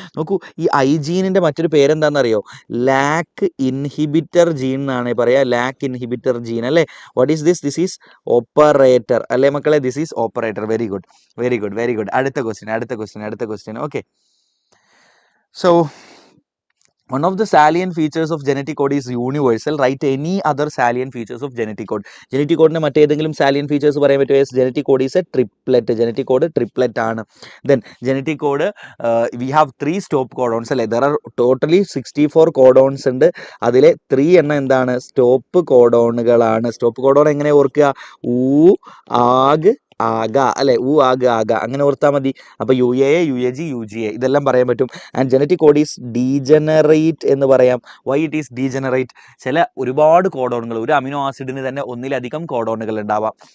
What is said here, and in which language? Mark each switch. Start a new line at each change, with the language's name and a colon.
Malayalam: നോക്കൂ, ഈ ജീനിൻ്റെ മറ്റൊരു പേരെന്താണെന്നറിയോ? ലാക്ക് ഇൻഹിബിറ്റർ ജീൻ എന്നാണ് പറയാ. ലാക്ക് ഇൻഹിബിറ്റർ ജീൻ അല്ലേ.
English: What is this? This is operator
Malayalam: അല്ലേ മക്കളെ.
English: This is operator. Very good, very good, very good.
Malayalam: അടുത്ത
English: Question. Okay, so One of the salient features of genetic code is universal. Write any other salient features of genetic code. Genetic code
Malayalam: മറ്റേതെങ്കിലും
English: salient features
Malayalam: പറയാൻ പറ്റുമോ?
English: Yes, genetic code is a triplet. Genetic code triplet ആണ്. Then genetic code we have 3 stop codons
Malayalam: അല്ലേ?
English: There are totally 64 codons ഉണ്ട്.
Malayalam: അതിലെ 3 എണ്ണം എന്താണ്? Stop കോഡോണുകളാണ്. Stop codon എങ്ങനെ ഓർക്കുക? ഊ ആഗ് ആഗ അല്ലെ, ഊ ആഗ് ആഗ അങ്ങനെ ഓർത്താൽ മതി. അപ്പോൾ UAA UAG UGA ഇതെല്ലാം പറയാൻ പറ്റും.
English: and genetic code is degenerate
Malayalam: എന്ന് പറയാം.
English: Why it is degenerate?
Malayalam: ചില ഒരുപാട് കോഡോണുകൾ, ഒരു അമിനോ ആസിഡിന് തന്നെ ഒന്നിലധികം കോഡോണുകൾ ഉണ്ടാവാം.